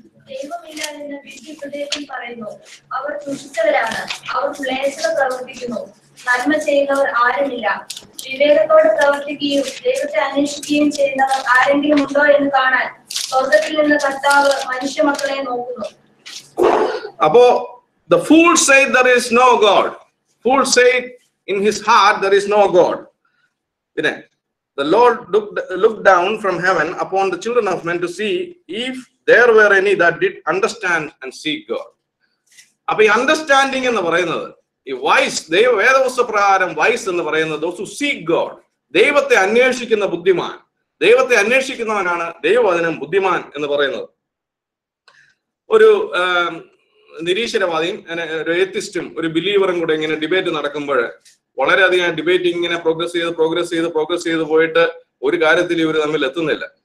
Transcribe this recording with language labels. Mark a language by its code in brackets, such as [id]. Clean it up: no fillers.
[ml] ദൈവമില്ല എന്ന് വിഡ്ഢിഹൃദയത്തിൽ പറയുന്നു. അവർ ദുഷിച്ചവരാണ്, അവർ ക്ലേശത പ്രവർത്തിക്കുന്നു. നന്മ ചെയ്യുന്നവർ ആരുമില്ല. വിവേകത്തോടെ പ്രവർത്തിക്കുകയും ദൈവത്തെ അന്വേഷിക്കുകയും ചെയ്യുന്നവർ ആരെങ്കിലും ഉണ്ടോ എന്ന് കാണാൻ സ്വർഗത്തിൽ നിന്ന് കർത്താവ് മനുഷ്യ മക്കളെ നോക്കുന്നു. [en] അപ്പോ the fool said there is no God. Fool said in his heart there is no God. പിന്നെ the Lord looked down from heaven upon the children of men to see if there were any that did understand and seek God. [ml] അപ്പൊ ഈ understanding എന്ന് പറയുന്നത്, ഈ vice, വേദപുസ്തകപ്രകാരം vice എന്ന് പറയുന്നത് [en] those who seek God, [ml] ദൈവത്തെ അന്വേഷിക്കുന്ന ബുദ്ധിമാൻ. ദൈവത്തെ അന്വേഷിക്കുന്നവനാണ് ദൈവവചനം ബുദ്ധിമാൻ എന്ന് പറയുന്നത്. ഒരു നിരീശ്വരവാദിയും ഒരു എത്തിസ്റ്റും ഒരു ബിലീവറും കൂടെ ഇങ്ങനെ ഡിബേറ്റ് നടക്കുമ്പോൾ വളരെയധികം ഡിബേറ്റ് ഇങ്ങനെ പ്രോഗ്രസ് ചെയ്ത് പോയിട്ട് ഒരു കാര്യത്തിൽ ഇവർ തമ്മിൽ എത്തുന്നില്ല.